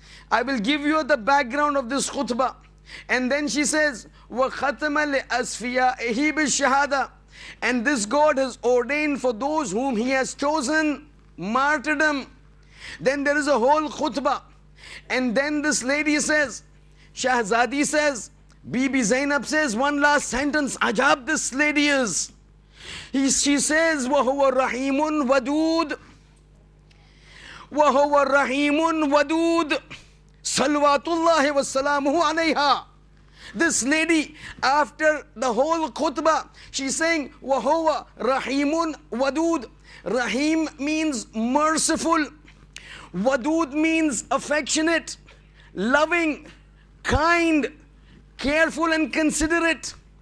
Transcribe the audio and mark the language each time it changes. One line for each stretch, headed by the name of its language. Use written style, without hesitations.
English: I will give you the background of this khutbah. And then she says,
Arabic: وَخَتَمَ لِأَسْفِيَائِهِ بِالشَّهَادَةِ.
English: And this God has ordained for those whom He has chosen martyrdom. Then there is a whole khutbah. And then this lady says, Shahzadi says, Bibi Zainab says one last sentence. Ajab this lady is. She says,
Arabic: وَهُوَ رَحِيمٌ وَدُودٌ وَهُوَ رَحِيمٌ وَدُودٌ Salawatullahi wa salamuhu alayha.
English: This lady, after the whole khutbah, she's saying,
Arabic: وَهُوَ رَحِيمٌ وَدُودٌ.
English: Rahim means merciful. Wadud means affectionate, loving, kind, careful and considerate.